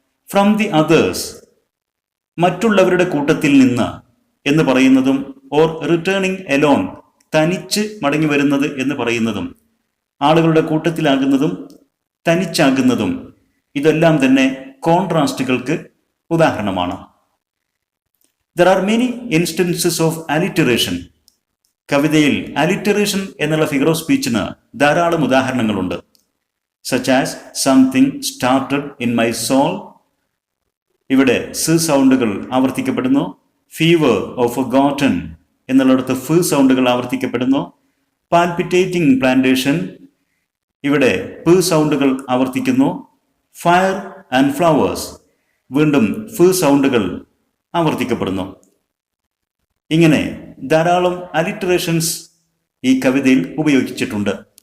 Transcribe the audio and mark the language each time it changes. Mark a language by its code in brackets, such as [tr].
[en] from the others, [ml] മറ്റുള്ളവരുടെ കൂട്ടത്തിൽ നിന്ന് എന്ന് പറയുന്നതും, [en] or returning alone, [ml] തനിച്ച് മടങ്ങി വരുന്നത് എന്ന് പറയുന്നതും, ആളുകളുടെ കൂട്ടത്തിലാകുന്നതും തനിച്ചാകുന്നതും, ഇതെല്ലാം തന്നെ കോൺട്രാസ്റ്റുകൾക്ക് ഉദാഹരണമാണ്. [en] There are many instances of alliteration. [ml] കവിതയിൽ അലിറ്ററേഷൻ എന്നുള്ള ഫിഗർ ഓഫ് സ്പീച്ചിന് ധാരാളം ഉദാഹരണങ്ങളുണ്ട്. [en] such as something started in my soul. [ml] ഇവിടെ സ് സൗണ്ടുകൾ ആവർത്തിക്കപ്പെടുന്നു. [en] fever of forgotten [ml] എന്നുള്ളിടത്ത് ഫ് സൗണ്ടുകൾ ആവർത്തിക്കപ്പെടുന്നു. [en] palpitating plantation, [ml] ഇവിടെ പ് സൗണ്ടുകൾ ആവർത്തിക്കുന്നു. [en] Fire and flowers. [ml] വീണ്ടും ഫ് സൗണ്ടുകൾ ആവർത്തിക്കപ്പെടുന്നു. ഇങ്ങനെ ധാരാളം അലിറ്ററേഷൻസ് ഈ കവിതയിൽ ഉപയോഗിച്ചിട്ടുണ്ട്.